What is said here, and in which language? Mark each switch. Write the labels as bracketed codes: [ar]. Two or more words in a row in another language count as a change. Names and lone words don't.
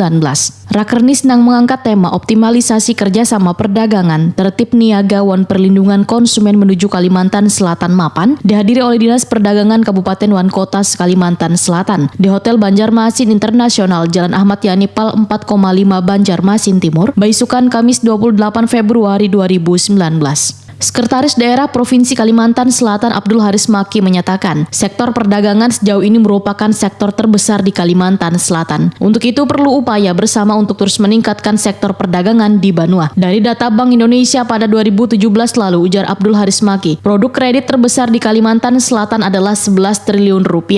[id] Rakernis nang mengangkat tema optimalisasi kerjasama perdagangan, tertib niaga wan perlindungan konsumen menuju Kalimantan Selatan Mapan, dihadiri oleh Dinas Perdagangan Kabupaten wan kota Kalimantan Selatan di Hotel Banjarmasin Internasional, Jalan Ahmad Yani Pal 4,5, Banjarmasin Timur, Baisukan, Kamis 28 Februari 2019. Sekretaris Daerah Provinsi Kalimantan Selatan Abdul Haris Maki menyatakan, sektor perdagangan sejauh ini merupakan sektor terbesar di Kalimantan Selatan. Untuk itu perlu upaya bersama untuk terus meningkatkan sektor perdagangan di Banua. Dari data Bank Indonesia pada 2017 lalu, ujar Abdul Haris Maki, produk kredit terbesar di Kalimantan Selatan adalah 11 triliun rupiah.